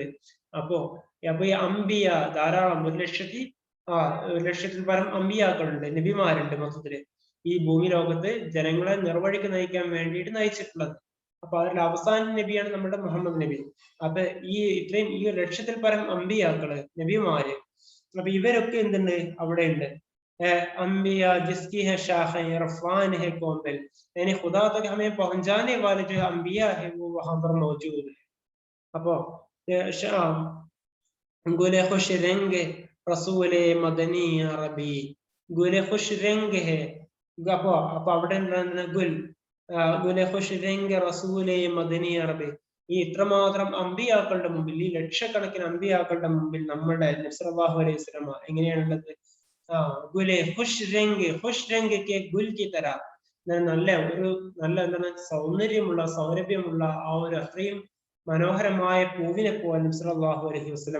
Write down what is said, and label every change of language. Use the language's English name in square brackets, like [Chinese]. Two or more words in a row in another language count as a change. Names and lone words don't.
[Malayalam] അപ്പൊ ഈ അംബിയ ധാരാളം 1,00,000 പരം അംബിയാക്കളുണ്ട്, നബിമാരുണ്ട് മൊത്തത്തില് ഈ ഭൂമി ലോകത്ത് ജനങ്ങളെ നിർവഴിക്ക് നയിക്കാൻ വേണ്ടിയിട്ട് നയിച്ചിട്ടുള്ളത്. അപ്പൊ അതിൽ അവസാന നബിയാണ് നമ്മുടെ മുഹമ്മദ് നബി. അപ്പൊ ഈ 1,00,000 പരം അംബിയാക്കള്, നബിമാര്, അപ്പൊ ഇവരൊക്കെ എന്തുണ്ട്, അവിടെ ഉണ്ട്. [Hindi] अम्बिया जिसकी है शाखें इरफान है कोमल, यानी खुदा तक हमें पहुंचाने वाले जो अम्बिया है वो वहां पर मौजूद है. अപ്പൊ गुले खुश रंग रसूले मदनी अरबी, गुले खुश रंग है. [Malayalam] അപ്പൊ അവിടെ [Hindi] गुले खुश रंग रसूले मदनी अरबी. [Malayalam] ഈ ഇത്രമാത്രം അമ്പിയാക്കളുടെ മുമ്പിൽ, ഈ ലക്ഷക്കണക്കിന് അമ്പിയാക്കളുടെ മുമ്പിൽ നമ്മുടെ നബി [Arabic] صلى الله عليه وسلم [Malayalam] എങ്ങനെയാണുള്ളത്, [Hindi] गुले खुश रंग के गुल की तरह, [Malayalam] നല്ല എന്താണ് സൗരഭ്യമുള്ള ആ ഒരു അത്രയും മനോഹരമായ പൂവിനെ പോലെ നബി [Arabic] صلى الله عليه وسلم.